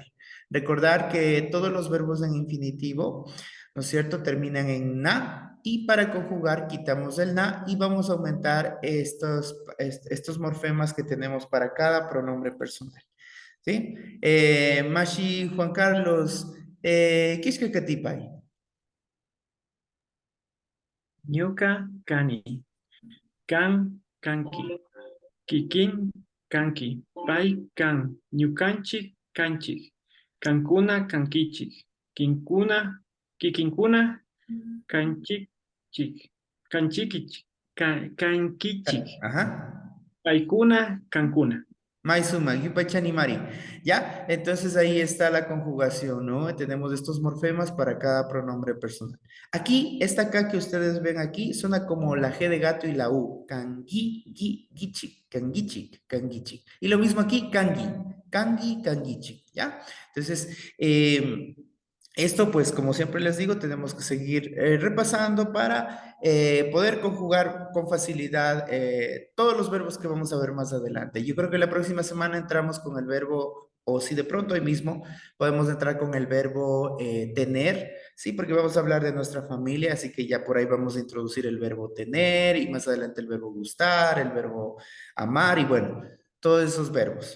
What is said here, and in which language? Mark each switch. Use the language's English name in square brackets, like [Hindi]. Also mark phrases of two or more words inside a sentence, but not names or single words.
[Spanish] Recordar que todos los verbos en infinitivo, ¿no es cierto?, terminan en na, y para conjugar quitamos el na y vamos a aumentar estos morfemas que tenemos para cada pronombre personal. ¿Sí? Mashi Juan Carlos. ¿Qué es que tipay? [Quechua] Ñuka kani, kan kanki, kikin kanki, pai kan, ñukanchik kanchik, kankuna kankichik, kinkuna kikinkuna kanchik chik, kanchikich, kankichik, [Spanish] Ajá. [Quechua] paikuna kankuna. Maizuma, Yupachanimari. [Spanish] ¿Ya? Entonces ahí está la conjugación, ¿no? Tenemos estos morfemas para cada pronombre personal. Aquí, esta acá que ustedes ven aquí, suena como la G de gato y la U. [Quechua] Kangi, gi, gichik, kangichik, kangichik. [Spanish] Y lo mismo aquí, [Quechua] kangi, kangi, kangichik, [Spanish] ¿ya? Entonces, esto, pues, como siempre les digo, tenemos que seguir repasando para poder conjugar con facilidad todos los verbos que vamos a ver más adelante. Yo creo que la próxima semana entramos con el verbo, o si de pronto hoy mismo podemos entrar con el verbo tener, sí, porque vamos a hablar de nuestra familia, así que ya por ahí vamos a introducir el verbo tener y más adelante el verbo gustar, el verbo amar y bueno, todos esos verbos.